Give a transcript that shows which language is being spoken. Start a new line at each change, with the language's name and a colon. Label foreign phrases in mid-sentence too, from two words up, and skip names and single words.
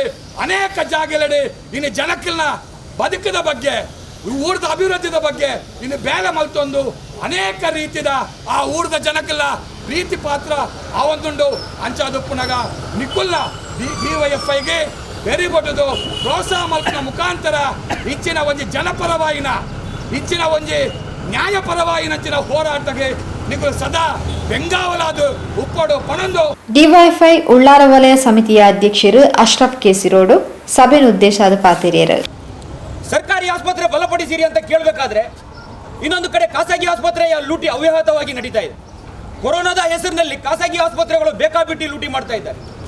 Tulu: ಅನೇಕ ಜಾಗಗಳಡೆ ಇನ್ನು ಜನಕ್ಕಲ್ನ ಬದುಕದ ಬಗ್ಗೆ ಊರದ ಅಭಿವೃದ್ಧಿದ ಬಗ್ಗೆ ಇನ್ನು ಬೇಲೆ ಮಲ್ತೊಂದು ಅನೇಕ ರೀತಿಯ ಆ ಊರದ ಜನಕ್ಕೆಲ್ಲ ಪ್ರೀತಿ ಪಾತ್ರ ಆ ಒಂದುಂಡು ಅಂಚಾದುಪ್ಪುನಗ ನಿಕ್ಕುಲ್ಲ DYFIಗೆ ಬೆರಿಬೊಟ್ಟದು ಪ್ರೋತ್ಸಾಹ ಮಲ್ಪನ ಮುಖಾಂತರ ಇಚ್ಚಿನ ಒಂದು ಜನಪರವಾಗಿನ ಇಚ್ಚಿನ ಒಂದು ನ್ಯಾಯಪರವಾಗಿನ ಹೋರಾಟಕ್ಕೆ ನಿಗಳು ಸದಾ ಬೆಂಗಾವಲಾದು ಉಪ್ಪಡು ಪಣಂದು DYFI ಉಳ್ಳಾರ ವಲಯ ಸಮಿತಿಯ ಅಧ್ಯಕ್ಷರು ಅಶ್ರಫ್ ಕೇಸಿರೋಡು ಸಭೆಯ ಉದ್ದೇಶ ಪಾತಿರಿಯರು
Kannada: ಸರ್ಕಾರಿ ಆಸ್ಪತ್ರೆ ಬಲಪಡಿಸಿರಿ ಅಂತ ಕೇಳಬೇಕಾದ್ರೆ ಇನ್ನೊಂದು ಕಡೆ ಖಾಸಗಿ ಆಸ್ಪತ್ರೆಯ ಲೂಟಿ ಅವ್ಯಾಹತವಾಗಿ ನಡೀತಾ ಇದೆ. ಕೊರೋನಾದ ಹೆಸರಿನಲ್ಲಿ ಖಾಸಗಿ ಆಸ್ಪತ್ರೆಗಳು ಬೇಕಾಬಿಟ್ಟಿ ಲೂಟಿ ಮಾಡ್ತಾ ಇದ್ದಾರೆ.